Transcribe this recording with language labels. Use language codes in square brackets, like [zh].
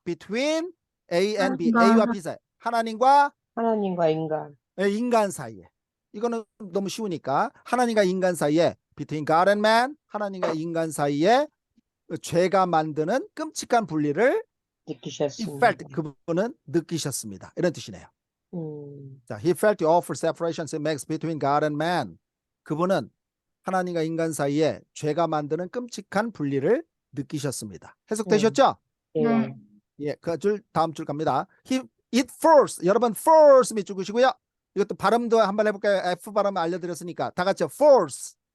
[en] Between A and B. [ko] A와 B 사이. 하나님과 인간. 인간 사이에. 이거는 너무 쉬우니까 하나님과 인간 사이에 [en] between God and man, [ko] 하나님과 인간 사이에 죄가 만드는 끔찍한 분리를 느끼셨습니다. [en] he felt, [ko] 그분은 느끼셨습니다. 이런 뜻이네요. [en] 자, he felt the awful separation it makes between God and man. [ko] 그분은 하나님과 인간 사이에 죄가 만드는 끔찍한 분리를 느끼셨습니다. 해석되셨죠? 네. 예, 그 줄 다음 줄 갑니다. it force. 여러분 force 밑줄 그시고요. 이것도 발음도 한번 해볼까요? F 발음 알려드렸으니까 다 같이 force.